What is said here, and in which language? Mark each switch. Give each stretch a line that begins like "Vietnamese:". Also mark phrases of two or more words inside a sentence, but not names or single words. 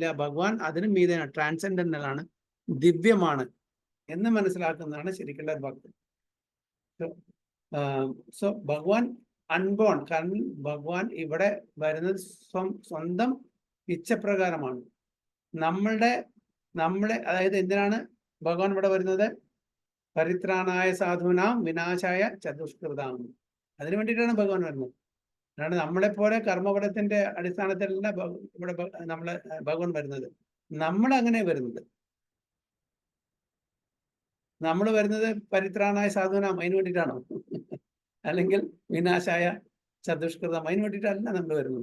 Malayalam: ഭഗവാൻ അതിനും മീതെയാണ്, ട്രാൻസെൻഡന്റൽ ആണ്, ദിവ്യമാണ് എന്ന് മനസ്സിലാക്കുന്നതാണ് ശരിക്കുള്ള ഭക്തി. സോ ഭഗവാൻ അൺബോൺ. കാരണം ഭഗവാൻ ഇവിടെ വരുന്നത് സ്വന്തം ഇച്ഛപ്രകാരമാണ്. നമ്മളെ അതായത് എന്തിനാണ് ഭഗവാൻ ഇവിടെ വരുന്നത്?
Sanskrit: പരിത്രാണായ സാധൂനാം വിനാശായ ചതുഷ്കൃതാം.
Malayalam: അതിനു വേണ്ടിയിട്ടാണ് ഭഗവാൻ വരുന്നത്. അല്ലാണ്ട് നമ്മളെപ്പോലെ കർമ്മഫലത്തിന്റെ അടിസ്ഥാനത്തിലല്ല ഇവിടെ ഭഗവാൻ വരുന്നത്. നമ്മളങ്ങനെ വരുന്നത്. നമ്മൾ വരുന്നത്
Sanskrit: പരിത്രാണായ സാധൂനാം
Malayalam: അതിന് വേണ്ടിയിട്ടാണോ? അല്ലെങ്കിൽ
Sanskrit: വിനാശായ ചതുഷ്കൃതം
Malayalam: അതിന് വേണ്ടിയിട്ടല്ല നമ്മൾ വരുന്നത്.